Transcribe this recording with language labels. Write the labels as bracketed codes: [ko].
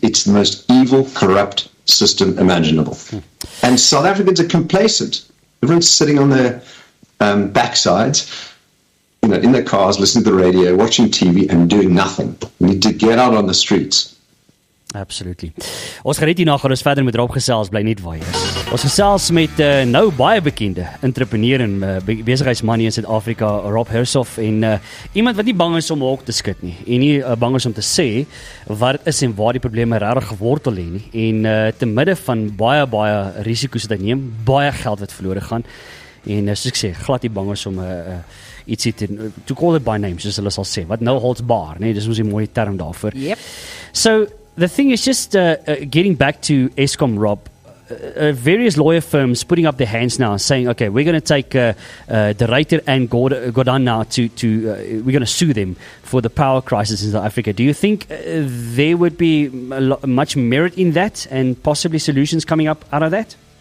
[en] It's the most evil, corrupt system imaginable. And South Africans are complacent. Everyone's sitting on their backsides. in their cars, listening to the radio, watching TV and doing nothing. We need to get out on the streets. [af] Absolutely. Ons gaan net hierna gaan ons verder met Rob gesels, bly net waar jy is. Ons gesels met nou baie bekende entrepreneur en besigheidsman in Suid-Afrika, Rob Hersov, en iemand wat nie bang is om hok te skud nie en nie bang is om te sê wat dit is en waar die probleme regtig gewortel lê nie, en te midde van baie risiko's wat hy neem, baie geld wat verlore gaan, en soos ek sê, glad nie bang is om ietsie [en] to call it by name, [af] soos hulle sal sê, wat [en] no holds bar, [af] nee, dis ons 'n mooi term daarvoor. [en] Yep. So the thing is just getting back to Eskom, Rob, various lawyer firms putting up their hands now saying, okay, we're going to take the Ruyter and Gordon now we're going to sue them for the power crisis in South Africa. Do you think there would be much merit in that and possibly solutions coming up out of that?